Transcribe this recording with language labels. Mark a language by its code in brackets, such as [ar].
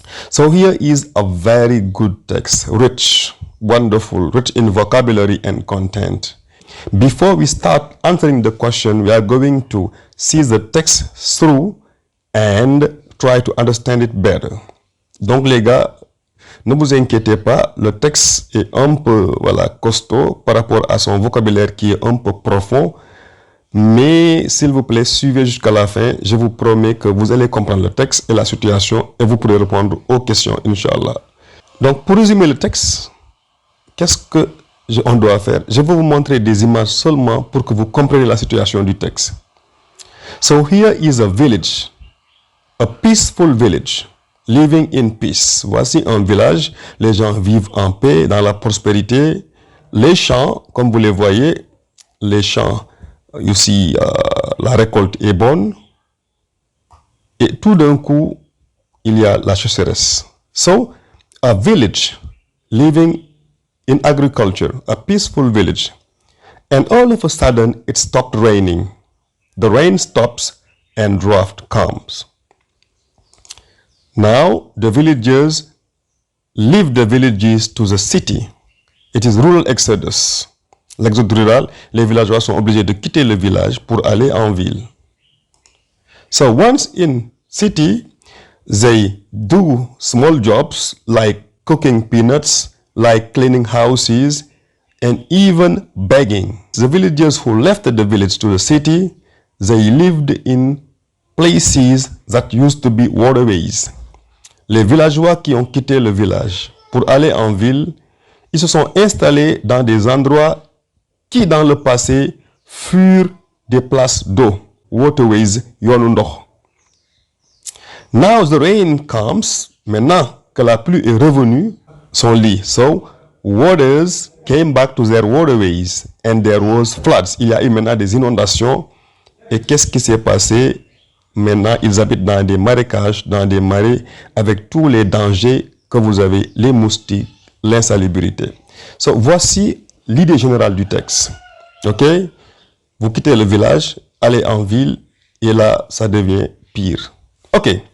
[en] So here is a very good text, rich, wonderful, rich in vocabulary and content. Before we start answering the question, we are going to see the text through and try to understand it better. [fr] Donc les gars, ne vous inquiétez pas, le texte est un peu costaud par rapport à son vocabulaire qui est un peu profond. Mais s'il vous plaît, suivez jusqu'à la fin. Je vous promets que vous allez comprendre le texte et la situation et vous pourrez répondre aux questions, Inch'Allah. Donc, pour résumer le texte, qu'est-ce qu'on doit faire? Je vais vous montrer des images seulement pour que vous compreniez la situation du texte. [en] So here is a village, a peaceful village, living in peace. [fr] Voici un village, les gens vivent en paix, dans la prospérité. Les champs, comme vous les voyez, les champs, ici, la récolte est bonne. Et tout d'un coup, il y a la sécheresse. [en] So, a village living in agriculture, a peaceful village. And all of a sudden, it stopped raining. The rain stops and drought comes. Now, the villagers leave the villages to the city. It is rural exodus. [fr] L'exode rural, les villageois sont obligés de quitter le village pour aller en ville. [en] So once in city, they do small jobs like cooking peanuts, like cleaning houses, and even begging. The villagers who left the village to the city, they lived in places that used to be waterways. [fr] Les villageois qui ont quitté le village pour aller en ville, ils se sont installés dans des endroits qui dans le passé furent des places d'eau, waterways, [wo] yoonu ndox. [en] Now the rain comes, [fr] maintenant que la pluie est revenue, son lit. [en] So waters came back to their waterways and there was floods. [fr] Il y a eu maintenant des inondations. Et qu'est-ce qui s'est passé? Maintenant, ils habitent dans des marécages, dans des marais, avec tous les dangers que vous avez, les moustiques, l'insalubrité. So, voici l'idée générale du texte. OK? Vous quittez le village, allez en ville, et là, ça devient pire. OK.